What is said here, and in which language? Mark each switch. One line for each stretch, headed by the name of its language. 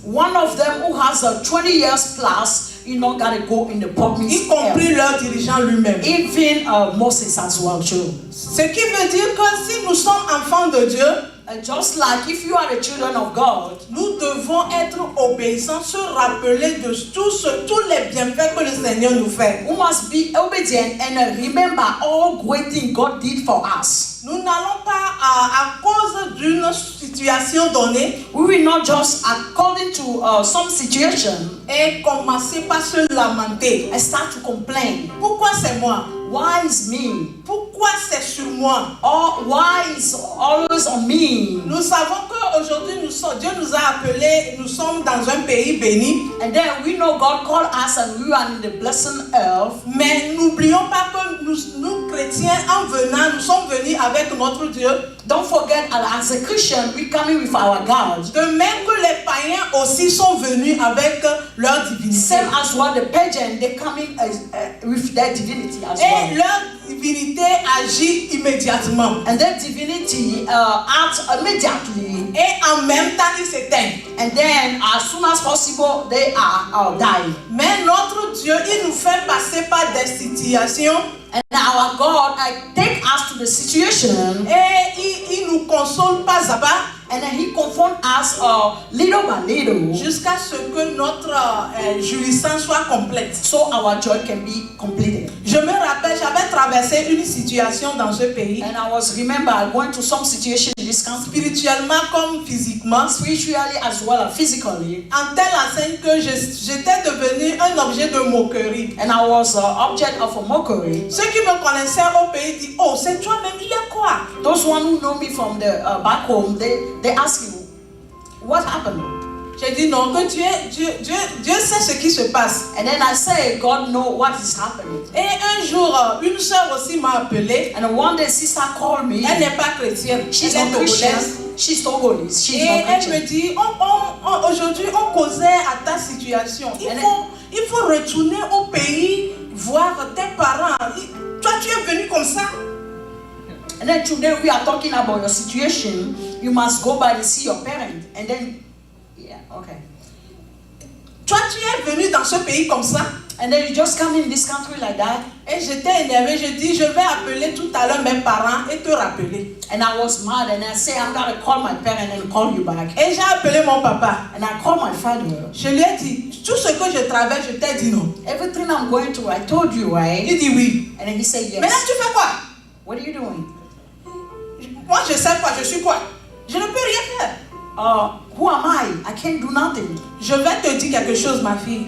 English: One of them who has 20 years plus, gotta go in the promised
French: Y compris leur dirigeant lui-même.
English: Even Moses as well too.
French: Ce qui veut dire que si nous sommes enfants de Dieu,
English: just like if you are the children of God,
French: nous devons être obéissants, se rappeler de tous les bienfaits que le Seigneur nous fait.
English: we must be obedient and remember all great things God did for us.
French: Nous n'allons pas à cause d'une situation donnée
English: We will not just according to some situation
French: et commencer par se lamenter.
English: and start to complain.
French: Pourquoi c'est moi?
English: Why is me?
French: Pourquoi c'est sur moi?
English: Or why is always on me?
French: Nous savons qu'aujourd'hui Dieu nous a appelés, nous sommes dans un pays béni.
English: And then we know God called us and we are in the blessed earth.
French: Mais n'oublions pas que nous chrétiens, en venant, nous sommes venus avec notre Dieu.
English: Don't forget, as a Christian, we coming with our God.
French: De même que les païens aussi sont venus avec leur divinité.
English: Same as what the pagan, they coming with their divinity as
French: Et
English: well.
French: leur divinité agit immédiatement.
English: And their divinity acts immediately.
French: Et en même temps, ils s'éteignent.
English: And then, as soon as possible, they are dying.
French: Mais notre Dieu, il nous fait passer par des situations.
English: And our God take us to the situation.
French: Et il nous console pas à pas.
English: And then He confront us little by little.
French: Jusqu'à ce que notre jouissance soit complète.
English: So our joy can be completed.
French: Je me rappelle, j'avais traversé une situation dans ce pays.
English: And I remember going to some situation in this country.
French: Spirituellement comme physiquement.
English: Spiritually as well as physically.
French: En telle enseigne que j'étais devenu un objet de moquerie.
English: And I was an object of a mockery.
French: Ceux qui me connaissaient au pays disent, oh, c'est toi-même, il y a quoi?
English: Those one who know me from the back home, they ask you, what happened?
French: J'ai dit non, que Dieu sait ce qui se passe.
English: And then I say, God know what is happening.
French: Et un jour, une soeur aussi m'a appelé.
English: And one day, sister called me.
French: Elle n'est pas chrétienne.
English: She's
French: Elle est
English: not Christian.
French: togolaise.
English: She's Togolese. She's
French: Et
English: not
French: elle
English: Christian.
French: me dit, aujourd'hui, on causait à ta situation. Il faut retourner au pays, voir tes parents. Toi, tu es venu comme ça.
English: And then today we are talking about your situation. You must go by and see your parent. And then, yeah, okay.
French: Toi, tu es venu dans ce pays comme ça.
English: And then you just come in this country like that.
French: Et j'étais énervée. Je dis, je vais appeler tout à l'heure mes parents et te rappeler.
English: And I was mad. And I say, I'm going to call my parent and call you back.
French: Et j'ai appelé mon papa.
English: And I called my father.
French: Je lui ai dit, tout ce que je traverse, je t'ai dit non.
English: Everything I'm going through, I told you, right?
French: Il dit oui.
English: And then he said yes.
French: Maintenant, tu fais quoi?
English: What are you doing?
French: Moi, je sais quoi, je suis quoi? Je ne peux rien faire.
English: Who am I? I can't do nothing.
French: Je vais te dire quelque chose, ma fille.